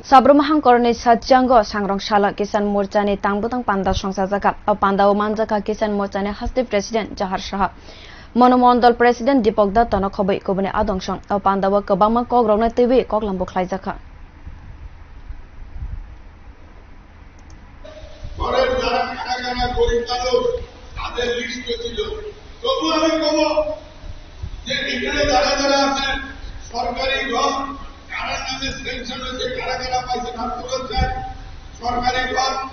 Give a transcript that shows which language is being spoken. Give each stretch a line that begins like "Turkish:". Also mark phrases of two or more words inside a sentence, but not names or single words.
Kok Borok: Sabrumahang koroni sajanggo sangrong shala Kisan Morchani tangbutang panda songsajaka o panda umanjaka Kisan Morchani hasti President Jahar Shah Monomondol President Dipok Datta no khobai kobune adongsong o panda wa kobangma kogrongna tibi koklambo khlaijaka
Bangla: ঘরের যারা কারাগারা গরিব মানুষ তাদের লিস্ট ছিল তবু আমি বলব যে এখানে যারা যারা আছেন সরকারি ঘর কারার নামে সেকশন হয়েছে কারাগারা পাইছে হাত তুলেছেন সরকারি ঘর